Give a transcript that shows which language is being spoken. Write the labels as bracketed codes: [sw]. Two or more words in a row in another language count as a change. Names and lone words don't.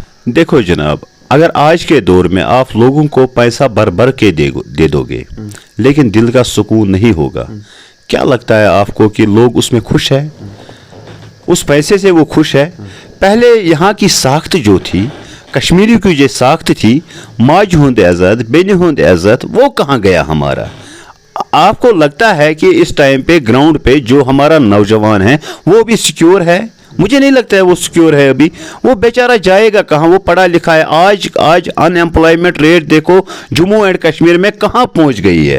[hi] देखो जनाब, अगर आज के दौर में आप लोगों को पैसा भर के दे दोगे, लेकिन दिल का सुकून नहीं होगा, क्या लगता है आपको कि लोग उसमें खुश है? उस पैसे से वो खुश है? पहले यहाँ की साख्त जो थी, कश्मीरी की जो साख्त थी, [ks] माज हुंद इज़्ज़त, बेन हुंद इज़्ज़त, [hi] वो कहाँ गया हमारा? आपको लगता है कि इस टाइम पे ग्राउंड पे जो हमारा नौजवान है वो भी सिक्योर है? मुझे नहीं लगता है वो सिक्योर है। अभी वो बेचारा जाएगा कहाँ? वो पढ़ा लिखा है। आज [en] unemployment rate [hi] देखो जम्मू एंड कश्मीर में कहाँ पहुँच गई है।